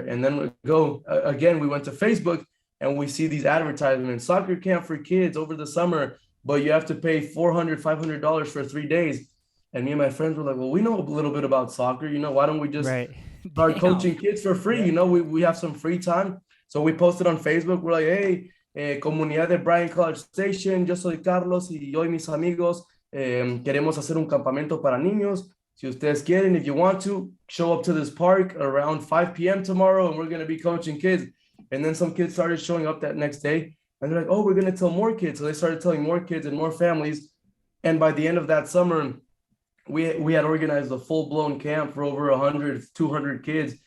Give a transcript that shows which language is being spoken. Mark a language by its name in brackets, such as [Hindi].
[English] And then we went to Facebook, and we see these advertisements: soccer camp for kids over the summer, but you have to pay $400, $500 for 3 days. And me and my friends were like, well, we know a little bit about soccer. Why don't we just start coaching kids for free? Yeah. We have some free time. So we posted on Facebook. We're like, hey, [Spanish] comunidad de Bryan College Station, yo soy Carlos y yo y mis amigos queremos hacer un campamento para niños. Si ustedes quieren, [English] if you want to, show up to this park around 5 p.m. tomorrow, and we're going to be coaching kids. And then some kids started showing up that next day, and they're like, oh, we're going to tell more kids. So they started telling more kids and more families. And by the end of that summer, we had organized a full-blown camp for over 100, 200 kids.